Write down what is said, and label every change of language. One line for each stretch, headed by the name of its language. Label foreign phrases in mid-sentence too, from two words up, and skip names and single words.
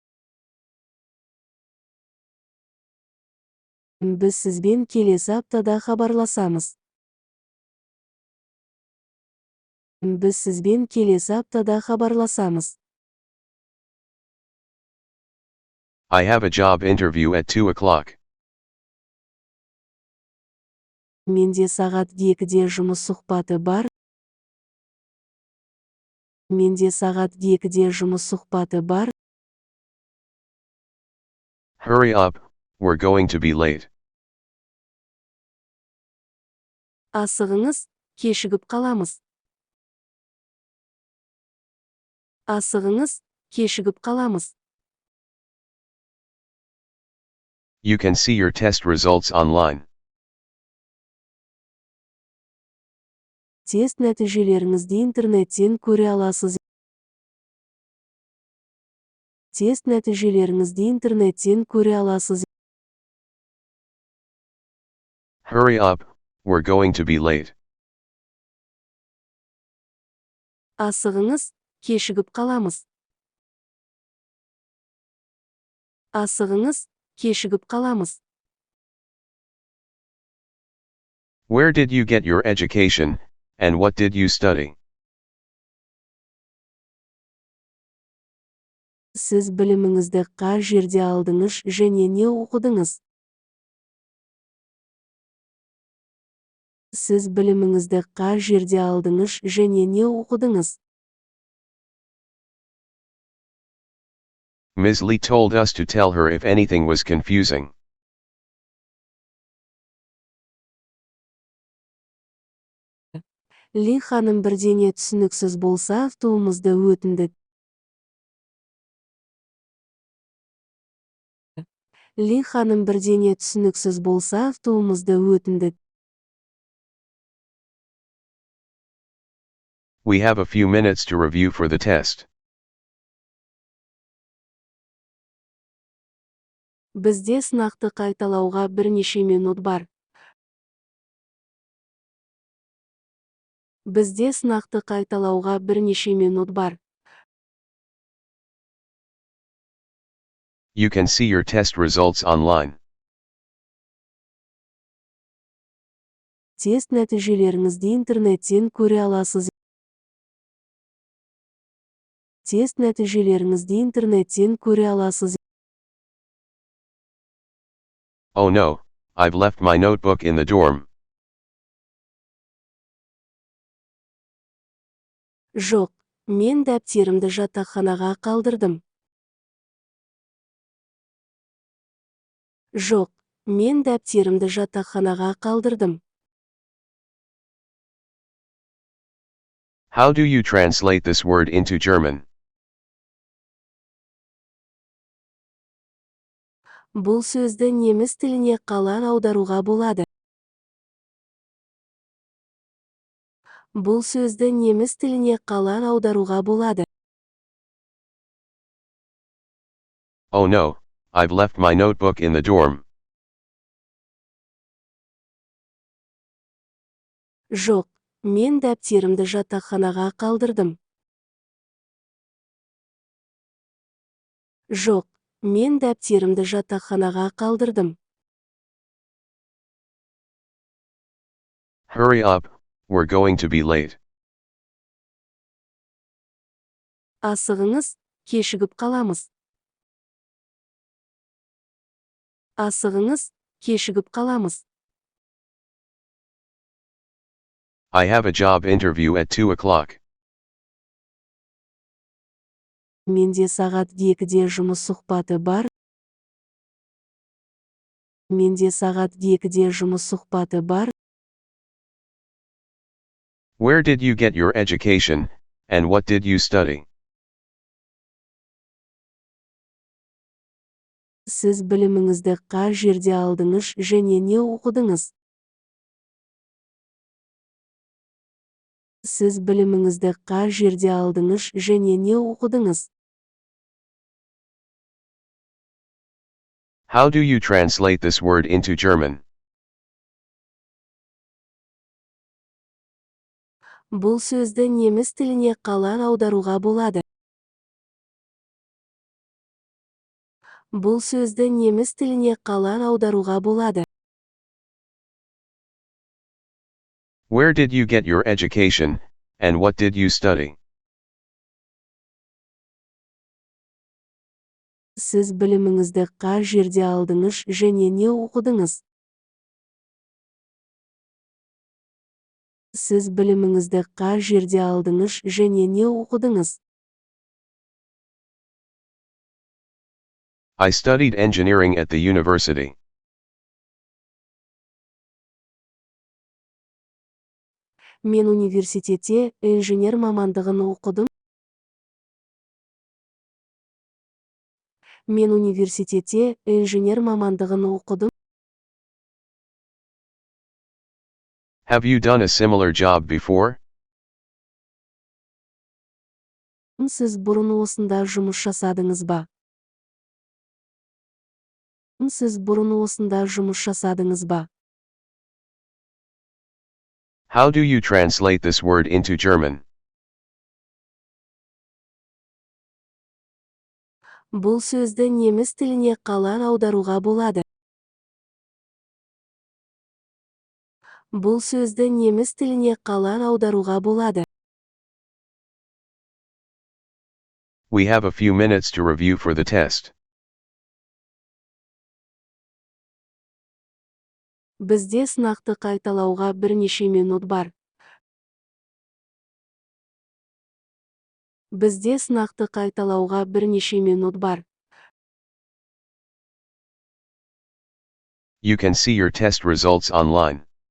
Kazakh: Біз сізбен келесі аптада хабарласамыз. Біз сізбен келесі аптада хабарласамыз.
English: I have a job interview at 2 o'clock.
Kazakh: Менде сағат 2-де жұмыс сұхбаты бар. Менде сағат 2-де жұмыс сұхбаты бар.
English: Hurry up, we're going to be late.
Kazakh: Асығыңыз, кешігіп қаламыз. Асығыңыз, кешігіп қаламыз.
English: You can see your test results online.
Kazakh: Тест нәтижелеріңізді интернеттен көре аласыз. Тест нәтижелеріңізді интернеттен көре аласыз.
English: Hurry up, we're going to be late.
Kazakh: Асығыңыз, кешігіп қаламыз. Асығыңыз, кешігіп қаламыз.
English: Where did you get your education, and what did you study?
Kazakh: Сіз біліміңізді қай жерде алдыңыз және не оқыдыңыз? Сіз біліміңізді қай жерде алдыңыз және не оқыдыңыз?
English: Ms. Lee told us to tell her if anything was confusing.
Kazakh: Ли ханым бірдеңе түсініксіз болса автоумызды өтінді. Ли ханым бірдеңе түсініксіз болса автоумызды өтінді.
English: We have a few minutes to review for the test.
Kazakh: Бізде сынақты қайталауға бірнеше минут бар. Бізде сынақты қайталауға бірнеше минут бар.
English: You can see your test results online.
Kazakh: Тест нәтижелеріңізді интернеттен көре аласыз. Тест нәтижелеріңізді интернеттен көре аласыз.
English: Oh no, I've left my notebook in the dorm.
Kazakh: Жоқ, мен дәптерімді жатақханаға қалдырдым. Жоқ, мен дәптерімді жатақханаға қалдырдым.
English: How do you translate this word into German?
Kazakh: Бұл сөзді неміс тіліне қалай аударуға болады? Бұл сөзді неміс тіліне қалай аударуға болады?
English: Oh no, I've left my notebook in the dorm.
Kazakh: Жоқ, мен дәптерімді жатақханаға қалдырдым. Жоқ, мен дәптерімді жатақханаға қалдырдым.
English: Hurry up, we're going to be late.
Kazakh: Асығыңыз, кешігіп қаламыз. Асығыңыз, кешігіп қаламыз.
English: I have a job interview at 2 o'clock.
Kazakh: Менде сағат 2-де жұмыс сұхбаты бар. Менде сағат 2-де жұмыс сұхбаты бар.
English: Where did you get your education, and what did you study?
Kazakh: Сіз біліміңізді қай жерде алдыңыз және не оқыдыңыз? Сіз біліміңізді қай жерде алдыңыз және не оқыдыңыз?
English: How do you translate this word into German?
Kazakh: Бұл сөзді неміс тіліне қалай аударуға болады? Бұл сөзді неміс тіліне қалай аударуға болады?
English: Where did you get your education, and what did you study?
Kazakh: Сіз біліміңізді қай жерде алдыңыз және не оқыдыңыз? Сіз біліміңізді қай жерде алдыңыз және не оқыдыңыз?
English: I studied engineering at the university.
Kazakh: Мен университетте инженер мамандығын оқыдым. Мен университетте инженер мамандығын оқыдым.
English: Have you done a similar job before?
Kazakh: Сіз бұрын осында жұмыс жасадыңыз ба? Сіз бұрын осында жұмыс жасадыңыз ба?
English: How do you translate this word into German?
Kazakh: Бұл сөзді неміс тіліне қалай аударуға болады? Бұл сөзді неміс тіліне қалай аударуға болады?
English: We have a few minutes to review for the test.
Kazakh: Бізде сынақты қайталауға бірнеше минут бар. Бізде сынақты қайталауға бірнеше минут бар.
English: You can see your test results online.